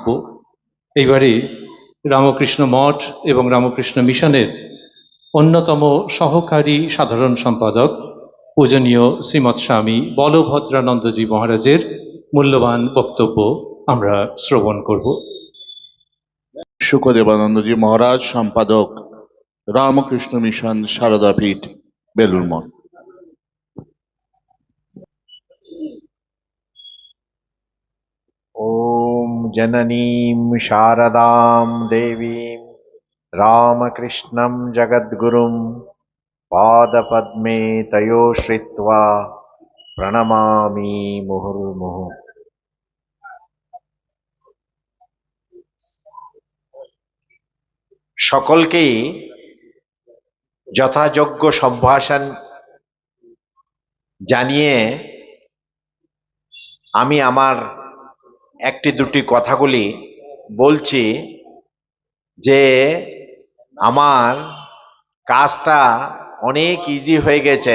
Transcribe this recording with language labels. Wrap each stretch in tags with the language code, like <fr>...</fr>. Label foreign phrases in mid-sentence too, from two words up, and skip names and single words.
<bn>এইবারে রামকৃষ্ণ মঠ এবং রামকৃষ্ণ মিশনের অন্যতম সহকারী সাধারণ সম্পাদক পূজনীয় শ্রীমৎ স্বামী বলভদ্রানন্দজি মহারাজের মূল্যবান বক্তব্য আমরা শ্রবণ করব। শুকদেবানন্দজি মহারাজ, সম্পাদক, রামকৃষ্ণ মিশন, সারদা পীঠ, বেলুর মঠ।</bn> <sa>ॐ जननीं शारदां देवीं रामकृष्णं जगद्गुरुं पादपद्मे तयो श्रित्वा प्रणमामि मुहुर्मुहुः।</sa> <bn>সকলকেই যথাযোগ্য সম্ভাষণ জানিয়ে আমি আমার একটি দুটি কথাগুলি বলছি যে আমার কাজটা অনেক ইজি হয়ে গেছে।</bn>